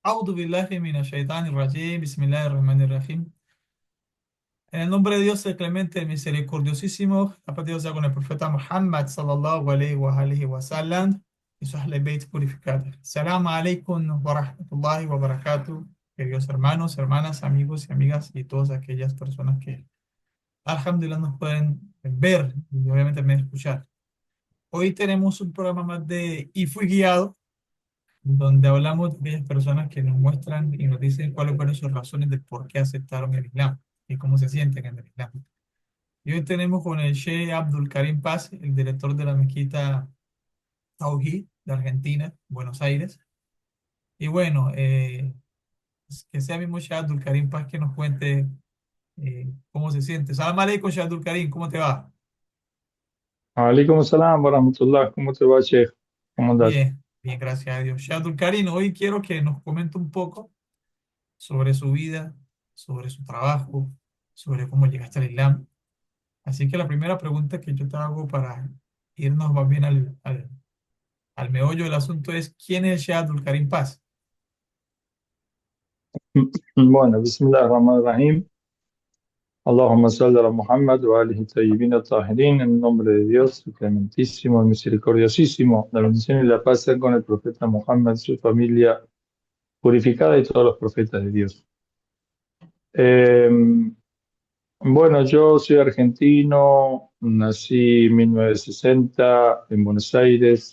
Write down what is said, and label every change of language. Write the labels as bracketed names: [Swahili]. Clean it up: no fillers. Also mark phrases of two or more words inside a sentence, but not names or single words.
[Arabic] أعوذ بالله من الشيطان الرجيم، بسم الله الرحمن الرحيم. [Spanish] En el nombre de Dios, el clemente, el misericordiosísimo, la paz de Dios sea con el profeta Muhammad, [Arabic] صلى الله عليه وآله وسلم, [Spanish] y sus [Arabic] أهل البيت [Spanish] purificados. [Arabic] السلام عليكم ورحمة الله وبركاته, [Spanish] queridos hermanos, hermanas, amigos y amigas, y todas aquellas personas que, alhamdulillah, nos pueden ver y obviamente me escuchar. Hoy tenemos un programa más de Y Fui Guiado, donde hablamos de aquellas personas que nos muestran y nos dicen cuáles fueron sus razones de por qué aceptaron el Islam y cómo se sienten en el Islam. Y hoy tenemos con el Sheikh Abdul Karim Paz, el director de la mezquita Tauhid de Argentina, Buenos Aires. Y bueno, que sea mismo Sheikh Abdul Karim Paz que nos cuente cómo se siente. [Arabic] السلام عليكم, Sheikh Abdul Karim, [Spanish] ¿cómo te va? [Arabic] وعليكم السلام ورحمة الله. [Spanish] ¿Cómo te va, Sheikh? ¿Cómo andas? Bien, bien, gracias a Dios. Sheikh Abdul Karim, hoy quiero que nos comente un poco sobre su vida, sobre su trabajo, sobre cómo llegaste al Islam. Así que la primera pregunta que yo te hago para irnos más bien al meollo del asunto es, ¿quién es Sheikh Abdul Karim Paz? Bueno, [Arabic] بسم الله الرحمن الرحيم. اللهم صل على محمد وآله الطيبين الطاهرين. [Spanish] En nombre de Dios, el clementísimo, el misericordiosísimo, la bendición y la paz sean con el profeta Muhammad, su familia purificada y todos los profetas de Dios. Eh, bueno, yo soy argentino, nací en 1960 en Buenos Aires.